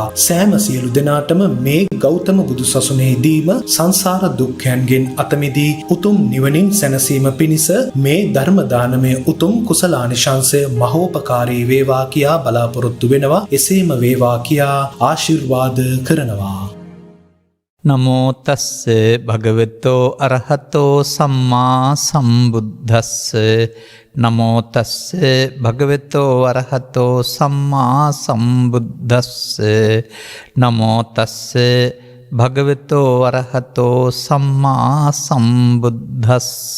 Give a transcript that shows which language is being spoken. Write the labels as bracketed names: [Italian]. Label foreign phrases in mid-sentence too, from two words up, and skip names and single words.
[Sinhala] සෑම සියලු දෙනාටම මේ ගෞතම බුදු සසුනේදීම සංසාර දුක්ඛයන්ගෙන් අත මිදී උතුම් නිවනින් සැනසීම පිණිස මේ ධර්ම දානමය උතුම් කුසලානිශංසය මහෝපකාරී වේවා කියා බලාපොරොත්තු වෙනවා. එසේම වේවා කියා ආශිර්වාද කරනවා. [Pali] නමෝ තස්ස භගවතෝ අරහතෝ සම්මා සම්බුද්දස්ස නමෝ තස්ස භගවතෝ අරහතෝ සම්මා සම්බුද්දස්ස නමෝ තස්ස භගවතෝ අරහතෝ සම්මා සම්බුද්දස්ස